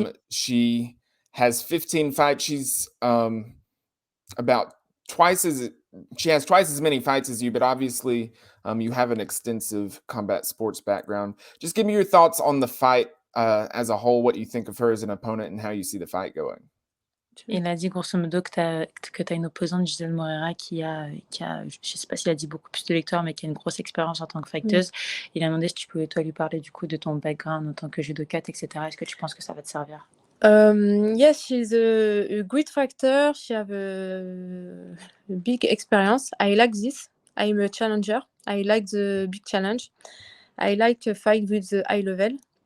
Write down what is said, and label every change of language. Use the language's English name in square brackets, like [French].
[English] She has 15 fights. She's about twice as she has twice as many fights as you, but obviously you have an extensive combat sports background. Just give me your thoughts on the fight as a whole, what you think of her as an opponent and how you see the fight going. [French] Il a dit grosso modo que tu as une opposante, Giselle Moreira, qui a, je sais pas s'il a dit beaucoup plus de victoires, mais qui a une grosse expérience en tant que fighteuse. Il a demandé si tu pouvais toi lui parler du coup de ton background en tant que judokate, etc. Est-ce que tu penses que ça va te servir? [English] Yes, she's a great fighter. She have a big experience. I like this. I'm a challenger. I like the big challenge. I like to fight with the high level.